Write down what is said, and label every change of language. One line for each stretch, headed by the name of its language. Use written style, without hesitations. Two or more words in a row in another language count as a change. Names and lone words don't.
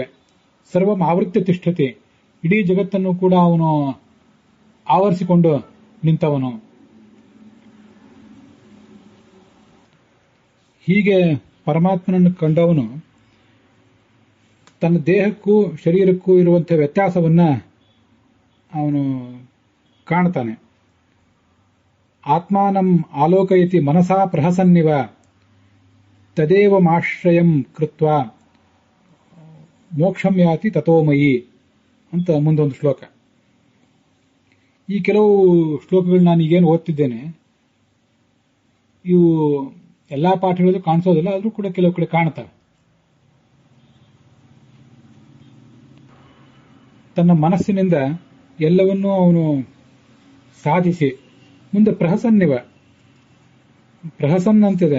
Sanskrit: ಸರ್ವಂ ಆವೃತ್ಯ ತಿಷ್ಠತಿ,
Kannada: ಇಡೀ ಜಗತ್ತನ್ನು ಕೂಡ ಅವನು ಆವರಿಸಿಕೊಂಡು ನಿಂತವನು. ಹೀಗೆ ಪರಮಾತ್ಮನನ್ನು ಕಂಡವನು ತನ್ನ ದೇಹಕ್ಕೂ ಶರೀರಕ್ಕೂ ಇರುವಂತಹ ವ್ಯತ್ಯಾಸವನ್ನ ಅವನು ಕಾಣ್ತಾನೆ.
Sanskrit: ಆತ್ಮಾನಂ ಆಲೋಕಯತಿ ಮನಸಾ ಪ್ರಹಸನ್ನಿವ ತದೇವಮಾಶ್ರಯಂ ಕೃತ್ವ ಮೋಕ್ಷಂ ಯಾತಿ ತಥೋಮಯಿ
Kannada: ಅಂತ ಮುಂದೊಂದು ಶ್ಲೋಕ. ಈ ಕೆಲವು ಶ್ಲೋಕಗಳು ನಾನು ಈಗೇನು ಓದ್ತಿದ್ದೇನೆ, ಇವು ಎಲ್ಲಾ ಪಾಠಗಳಲ್ಲೂ ಕಾಣಿಸೋದಿಲ್ಲ, ಆದ್ರೂ ಕೂಡ ಕೆಲವು ಕಡೆ ಕಾಣ್ತವೆ. ತನ್ನ ಮನಸ್ಸಿನಿಂದ ಎಲ್ಲವನ್ನೂ ಅವನು ಸಾಧಿಸಿ ಮುಂದೆ ಪ್ರಹಸನ್ನಿವ, ಪ್ರಹಸನ್ ಅಂತಿದೆ.